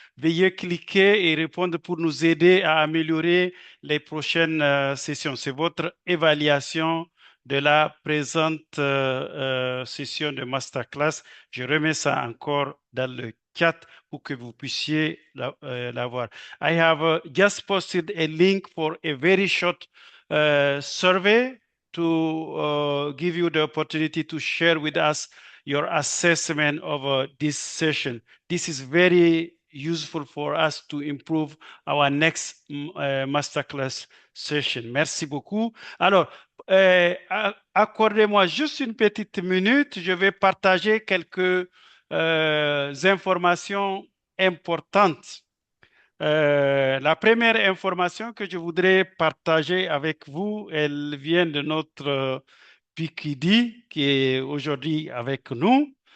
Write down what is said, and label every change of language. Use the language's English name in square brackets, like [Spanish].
[French] Veuillez cliquer et répondre pour nous aider à améliorer les prochaines sessions. C'est votre évaluation de la présente session de masterclass. Je remets ça encore dans le chat pour que vous puissiez la voir. [English] I have just posted a link for a very short survey to give you the opportunity to share with us your assessment of this session. This is very useful for us to improve our next masterclass session. [French] Merci beaucoup. Alors, accordez-moi juste une petite minute. Je vais partager quelques informations importantes. La première information que je voudrais partager avec vous, elle vient de notre PQD qui est aujourd'hui avec nous.